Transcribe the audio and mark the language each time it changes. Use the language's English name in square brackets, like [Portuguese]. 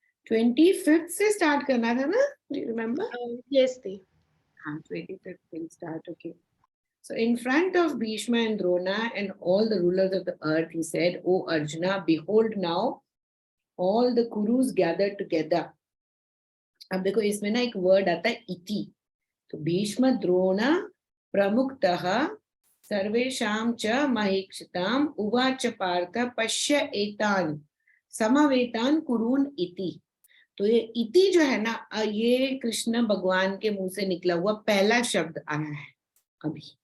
[Hindi] 25th से start करना था ना? [English] Do you remember? Yes, Di. 25th will start. Okay. So in front of Bhishma and Drona and all the rulers of the earth, he said, O Arjuna, behold now all the Kurus gathered together. [Hindi] अब देखो इसमें ना एक word आता है इति. [Sanskrit] तो भीष्म द्रोण प्रमुखतः सर्वेषां च महीक्षिताम् उवाच पार्थ पश्य एतान् समवेतान् कुरून् इति. [Hindi] तो ये इति जो है ना, ये कृष्ण भगवान के मुंह से निकला हुआ पहला शब्द आया है अभी.